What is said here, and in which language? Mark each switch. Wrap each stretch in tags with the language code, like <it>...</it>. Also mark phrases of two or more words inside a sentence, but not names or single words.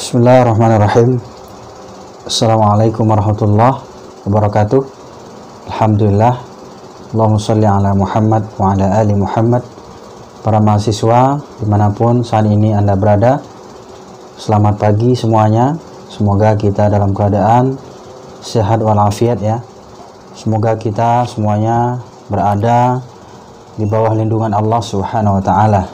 <ar>بسم الله الرحمن الرحيم. السلام عليكم ورحمة الله وبركاته. Alhamdulillah. اللهم صل على محمد وعلى آل محمد.</ar> <id>Para mahasiswa dimanapun saat ini Anda berada, selamat pagi semuanya. Semoga kita dalam keadaan sehat walafiat ya. Semoga kita semuanya berada di bawah lindungan Allah</id> <ar>سبحانه وتعالى.</ar>